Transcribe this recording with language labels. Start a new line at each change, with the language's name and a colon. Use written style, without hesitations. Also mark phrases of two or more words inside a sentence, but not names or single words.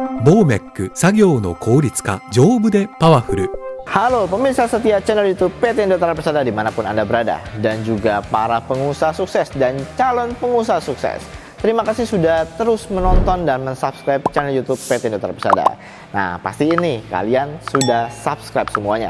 Japanese: ボーメック作業の効率化丈夫でパワフル。
Indonesian: Halo pemirsa setia channel YouTube PT Indotara Persada dimanapun Anda berada, dan juga para pengusaha sukses dan calon pengusaha sukses. Terima kasih sudah terus menonton dan mensubscribe channel YouTube PT Indotara Persada. Nah, pasti ini kalian sudah subscribe semuanya.